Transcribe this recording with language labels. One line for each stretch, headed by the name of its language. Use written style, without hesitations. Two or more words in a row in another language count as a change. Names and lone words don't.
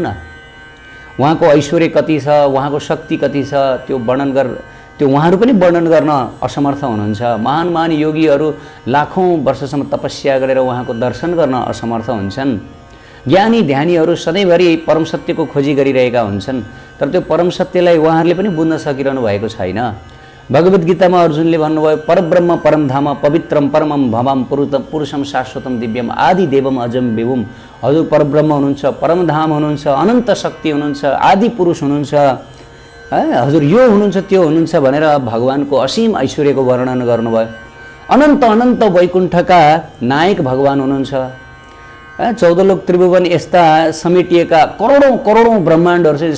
Nepali: उहाँको ऐश्वर्य कति छ, उहाँको शक्ति कति छ, त्यो उहाँहरू पनि वर्णन गर्न असमर्थ हुनुहुन्छ। महान महान योगीहरू लाखौं वर्षसम्म तपस्या गरेर उहाँको दर्शन गर्न असमर्थ हुन्छन्। ज्ञानी ध्यानीहरू सधैँभरि परम सत्यको खोजी गरिरहेका हुन्छन्, तर त्यो परम सत्यलाई उहाँहरूले पनि बुझ्न सकिरहनु भएको छैन। भगवत गीतामा अर्जुनले भन्नुभयो
Sanskrit: परब्रह्म परमधाम पवित्रम परमम भवम पुरुषम शाश्वतम दिव्यम आदि देवम अजम विभुम।
Nepali: हजुर परब्रह्म हुनुहुन्छ, परमधाम हुनुहुन्छ, अनन्त शक्ति हुनुहुन्छ, आदि पुरुष हुनुहुन्छ, हजुर यो हुनुहुन्छ त्यो हुनुहुन्छ भनेर भगवानको असीम ऐश्वर्यको वर्णन गर्नुभयो। अनन्त अनन्त वैकुण्ठका नायक भगवान हुनुहुन्छ। 14 लोक त्रिभुवन यस्ता समेटिएका करोडौं करोडौं ब्रह्माण्डहरू छ।